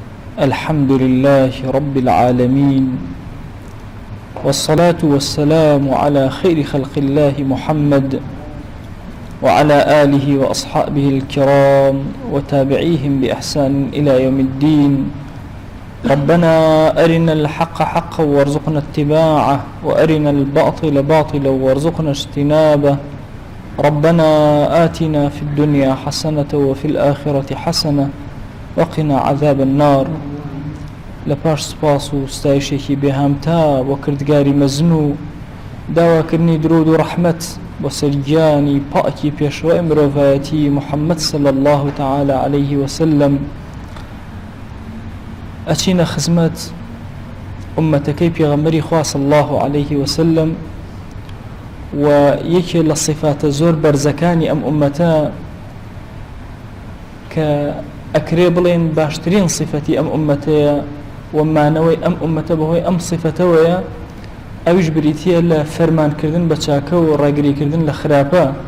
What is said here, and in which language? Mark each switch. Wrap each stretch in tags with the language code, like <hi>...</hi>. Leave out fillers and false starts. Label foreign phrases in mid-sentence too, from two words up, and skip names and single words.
<ar>الحمد لله رب العالمين، والصلاة والسلام على خير خلق الله محمد وعلى آله وأصحابه الكرام وتابعيهم بإحسان إلى يوم الدين. ربنا أرنا الحق حقا وارزقنا اتباعه، وأرنا الباطل باطلا وارزقنا اجتنابه. ربنا آتنا في الدنيا حسنة وفي الآخرة حسنة وقنا عذاب النار.</ar> <ckb>لپاش سپاس و ستایشێکی بێهامتا بۆ کردگاری مەزنوو، داواکردنی درود و ڕەحمەت بۆ سەرگیانی پاکی پێشەوای مرۆڤایەتی محەممەد</ckb> <ar>صلی الله تعالى عليه وسلم.</ar> <ckb>ئەچینە خزمەت ئومەتەکەی پێغەمبەری خوا</ckb> <ar>صلی الله عليه وسلم،</ar> <ckb>و یەکێ لە صفاتە زۆر بەرزەکانی ئەم ئومەتە کە ئەکرێ بڵێن باشترین صفەتی ئەم ئومەتەیە و مانەوەی ئەم ئومەتە بەهۆی ئەم صفەتەوەیە، ئەویش بریتیە لە فەرمانکردن بە چاکە و ڕاگریکردن لە خراپە.</ckb>